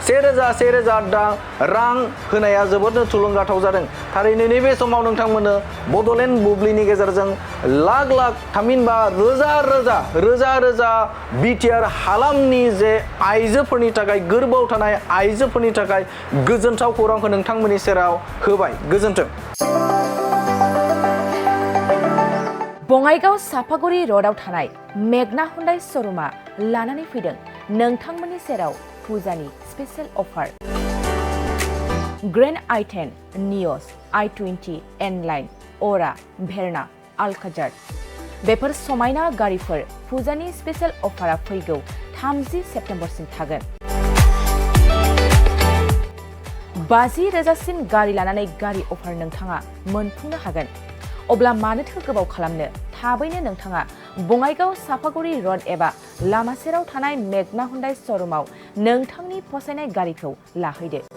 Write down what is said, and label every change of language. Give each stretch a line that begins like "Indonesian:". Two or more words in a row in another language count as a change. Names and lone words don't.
Bodo: 1000 रां होनाया जोबोदनो थुलुंगाथाव जादों थारैनो नैबे समाव नोंथांमोननो बड'लेण्ड बुब्लिनि गेजेरजों लाख लाख थामहिनबा रोजा रोजा बिटिआर हालामनि जे आइजोफोरनि थाखाय गोर्बोआव थानाय आइजोफोरनि थाखाय गोजोनथाव खौरांखौ नोंथांमोननि सेराव होबाय गोजोन्थों बङाइगाव सापागुरि र'डआव थानाय मेगना हुन्डाइ श'रुमा लानानै फैदों नोंथांमोननि सेराव फुजानि
English: special offer
Bodo: ग्रेन्ड i10 नियस i20 N-Line अरा भेरना आल्काजार बेफोर समायना गारिफोर फुजानि
English: special offera
Bodo: फैगौ 30 सेप्तेम्बरसिम थागोन 50,000सिम गारि लानानै गारि अफार नोंथाङा मोनफुंनो हागोन अब्ला मानोथो गोबाव खालामनो थाबैनो नोंथाङा बङाइगाव सापागुरि र'ड एबा लामा सेराव थानाय मेगना हुन्डाइ श'रुमाव नोंथांनि फसायनाय गारिखौ लाहैदो